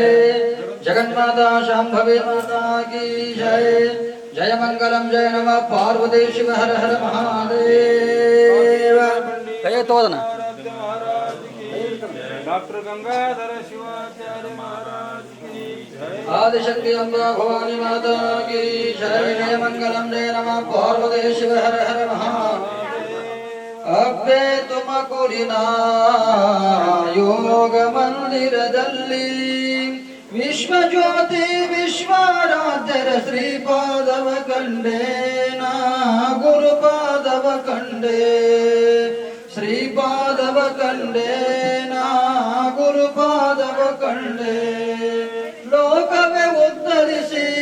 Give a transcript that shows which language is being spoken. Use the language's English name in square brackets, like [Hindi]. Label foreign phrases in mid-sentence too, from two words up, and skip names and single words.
[Hindi] जगन्माता शांभवी माता की जय। जय मंगलम जय नमः पार्वती शिव हर हर महादेव। कहे तो ना डॉक्टर गंगाधर शिवाचार्य महाराज की जय। आदिशक्ति अम्बा भवानी माता की जय। जय मंगलम जय नमः पार्वती शिव हर हर महादेव। [Kannada] अब्बे ತುಮಕೂರಿನ ಯೋಗ ಮಂದಿರದಲ್ಲಿ ವಿಶ್ವಜ್ಯೋತಿ ವಿಶ್ವಾರಾಧ್ಯರ ಶ್ರೀಪಾದವ ಕಂಡೆ ನಾ ಗುರುಪಾದವ ಕಂಡೆ ಶ್ರೀಪಾದವ ಕಂಡೆ ನಾ ಗುರುಪಾದವ ಕಂಡೆ ಲೋಕವೇ ಉದ್ಧರಿಸಿ